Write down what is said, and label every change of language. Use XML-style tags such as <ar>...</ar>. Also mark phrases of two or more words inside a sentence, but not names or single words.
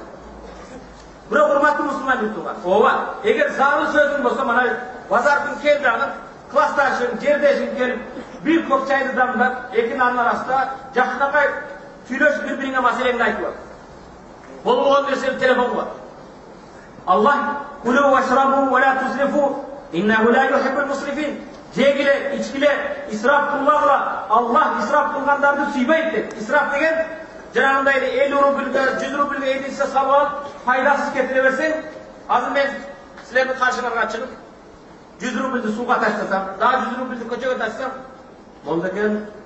<ky>Бирок урматтуу мусулман милдеттер, ооба, эгер зарыл сөзүң болсо, мына базардын кел дагы классташың, жердешиң келип, бир коп чайды дамдап, эки нанын арасында жакынакай сүйлөшүп бири-бириңе маселеңди айтып ал. Болгон нерсени телефон кылат.</ky> <ar>الله كلوا واشربوا ولا تسرفوا إنه لا يحب المسرفين.</ar> <ky>Жегиле, ичкиле, исраф кылбагыла. Аллах исраф кылгандарды сүйбөйт дейт. Исраф деген жанагындай 50 рубльге, 100 рубльге эдисе салып алып, пайдасыз кетире берсең, азыр мен силердин каршыңарга чыгып 100 рубльди сууга таштасам, дагы 100 рубльди көчөгө таштасам, болду экен.</ky>